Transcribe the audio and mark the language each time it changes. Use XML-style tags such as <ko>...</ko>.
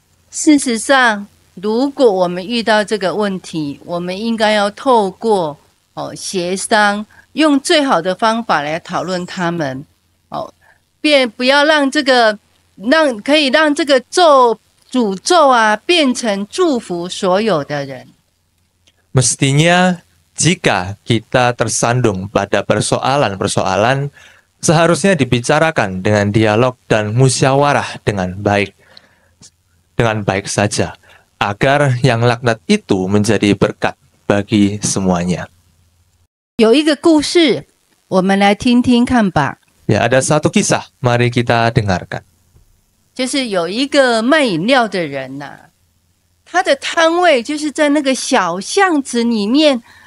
<zh>事实上，如果我们遇到这个问题，我们应该要透过协商，用最好的方法来讨论他们，便不要让这个可以让这个诅咒啊变成祝福所有的人。</zh> <id>Mestinya jika kita tersandung pada persoalan-persoalan, seharusnya dibicarakan dengan dialog dan musyawarah dengan baik saja, agar yang laknat itu menjadi berkat bagi semuanya.</id> <zh>有一个故事，我们来听听看吧。</zh> <id>Ya, ada satu kisah, mari kita dengarkan.</id> <zh>就是有一个卖饮料的人呐、他的摊位就是在那个小巷子里面。</zh>